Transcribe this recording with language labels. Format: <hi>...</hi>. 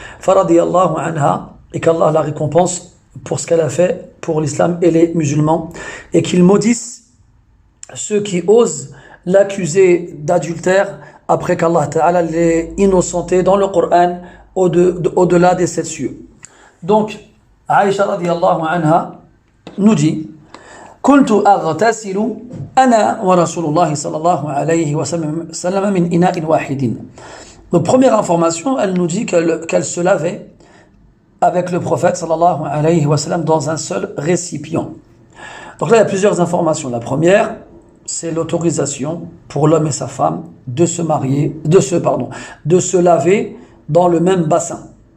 <fr>Faradiyallahu anha, et qu'Allah la récompense pour ce qu'elle a fait pour l'islam et les musulmans, et qu'il maudisse ceux qui osent l'accuser d'adultère après qu'Allah Ta'ala l'ait innocenté dans le Coran au-delà des 7 cieux. Donc, Aïcha radiyallahu anha nous dit:</fr> <ar>كنت أغتسل أنا ورسول الله صلى الله عليه وسلم من إناء واحد.</ar> <fr>Donc, première information, elle nous dit qu'elle se lavait avec le prophète sallallahu alayhi wa sallam dans un seul récipient. Donc là, il y a plusieurs informations. La première, c'est l'autorisation pour l'homme et sa femme de se marier, de se laver dans le même bassin.</fr>